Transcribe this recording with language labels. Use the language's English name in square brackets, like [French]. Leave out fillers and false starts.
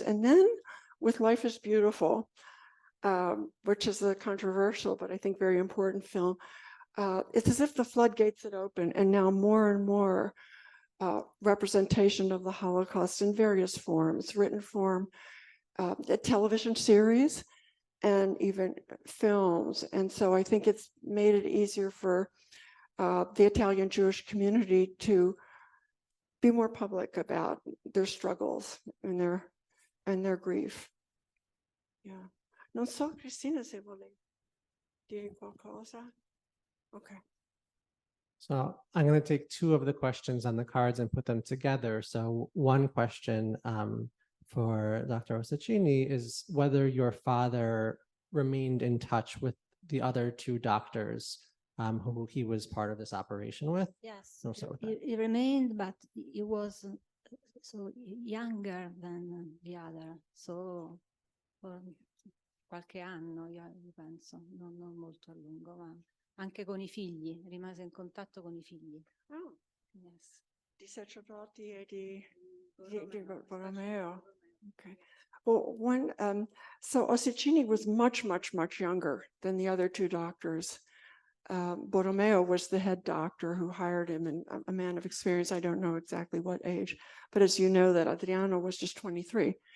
[English] And then with Life is Beautiful, which is a controversial, but I think very important film, it's as if the floodgates had opened, and now more and more representation of the Holocaust in various forms, written form, a television series, and even films. And so I think it's made it easier for the Italian Jewish community to be more public about their struggles and their grief. Yeah. [Italian] Non so, Cristina, se vuole dire qualcosa. [English] Okay. So I'm going to take two of the questions on the cards and put them together. So one question for Dr. Ossicini is whether your father remained in touch with the other two doctors who he was part of this operation with. Yes, So start with that. he remained, but he was so younger than the other. So for [Italian] qualche anno, io penso, non molto a lungo, ma anche con I figli, rimase in contatto con I figli. [English] Oh, Yes. [Italian] di Sacerdoti e di Borromeo. [English] Okay. Well, so Ossicini was much, much, much younger than the other two doctors. Borromeo was the head doctor who hired him, and a man of experience. I don't know exactly what age, but as you know, that Adriano was just 23.